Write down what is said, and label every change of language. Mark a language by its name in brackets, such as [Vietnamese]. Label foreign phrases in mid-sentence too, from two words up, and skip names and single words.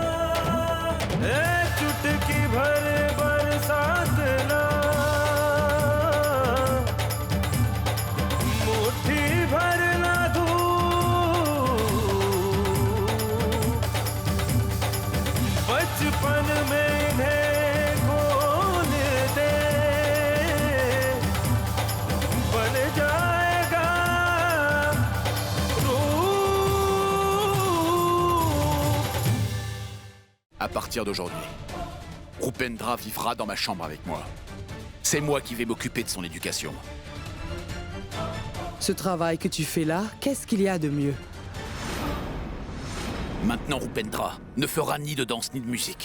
[Hindi] चुटकी भर बरसात ना, मुट्ठी भर ना धूप, बचपन में इन्हें खोल दे, बन जाएगा रूप। [French] À partir d'aujourd'hui, Rupendra vivra dans ma chambre avec moi. C'est moi qui vais m'occuper de son éducation. Ce travail que tu fais là, qu'est-ce qu'il y a de mieux? Maintenant, Rupendra ne fera ni de danse ni de musique.